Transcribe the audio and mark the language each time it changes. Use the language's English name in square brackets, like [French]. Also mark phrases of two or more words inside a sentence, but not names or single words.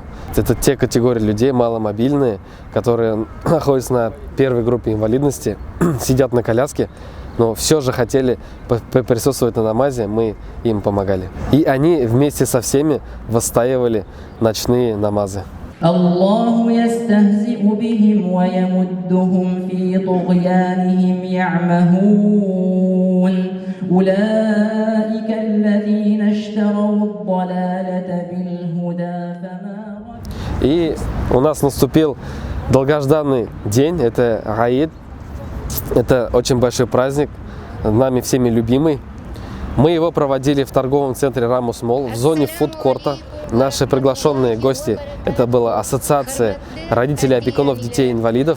[Russian] Это те категории людей маломобильные, которые находятся на первой группе инвалидности, сидят на коляске, но все же хотели присутствовать на намазе, мы им помогали. И они вместе со всеми выстаивали ночные намазы. [Arabic] الله يستهزئ بهم ويمدهم في طغيانهم يعمهون أولئك الذين اشتروا الضلالة بالهدى فما. [Russian] И у нас наступил долгожданный день, это Гаид, это очень большой праздник, нами всеми любимый. Мы его проводили в торговом центре Рамус Молл, в зоне фудкорта. Наши приглашенные гости, это была ассоциация родителей опекунов детей-инвалидов.